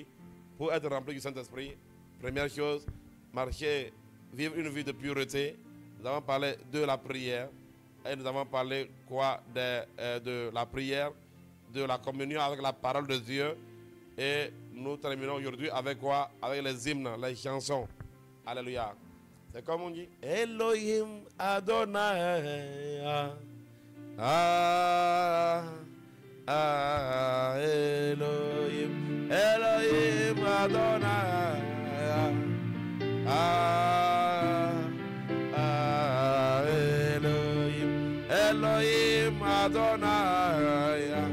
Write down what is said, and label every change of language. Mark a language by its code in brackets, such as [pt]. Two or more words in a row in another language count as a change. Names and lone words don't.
[fr] Pour être rempli du Saint-Esprit, première chose, marcher, vivre une vie de pureté. Nous avons parlé de la prière. Et nous avons parlé quoi de la prière, de la communion avec la parole de Dieu. Et nous terminons aujourd'hui avec quoi? Avec les hymnes, les chansons. Alléluia. C'est comme on dit, Elohim Adonai. Elohim, Elohim Adonai. Elohim, Elohim Adonai.